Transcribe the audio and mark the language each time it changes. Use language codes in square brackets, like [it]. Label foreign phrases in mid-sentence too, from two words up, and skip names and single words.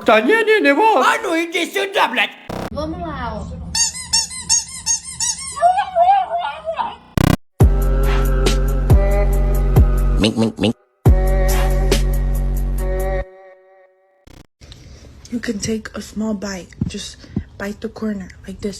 [ru] Да не вот. А ну иди сюда, блядь! [pt] Vamos lá, ó. [en] You can take a small bite. Just bite the corner like this.